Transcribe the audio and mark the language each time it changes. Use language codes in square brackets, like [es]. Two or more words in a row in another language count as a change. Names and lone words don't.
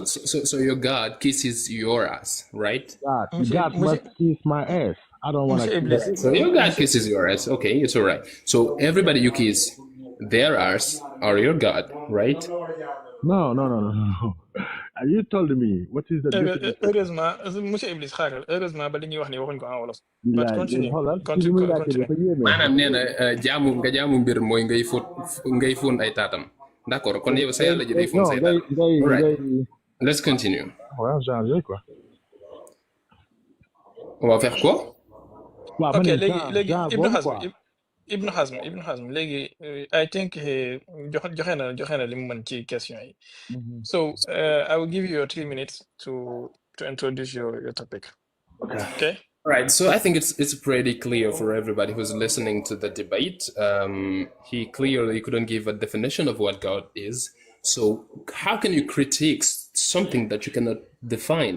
[en] so your God kisses your ass, right? God must kiss my ass. I don't want to kiss that. So your God kisses your ass. Okay, it's all right. So everybody you kiss, their ass are your God, right? No. You told me what is the definition. [fr] heureusement monsieur [wo] Iblis xaaral heureusement ba li ñuy wax ni waxuñ ko en wolof. [en] Like, continue continue. [wo] maanaam nee na jaamu mbir mooy ngay fóon ay taatam. D'accord, kon yow sa yàlla ji day fóon say taatam. [en] All right, let's continue. [fr] Ouais, genre quoi. On va faire quoi? [wo] ok léegi Ibn Hazm léegi [en] I think [wo] joxe na li mu mën ci question yi. [en] So I will give you your 3 minutes to introduce your topic. Okay. All right, so I think it's pretty clear for everybody who's listening to the debate. He clearly couldn't give a definition of what God is. So how can you critique something that you cannot define?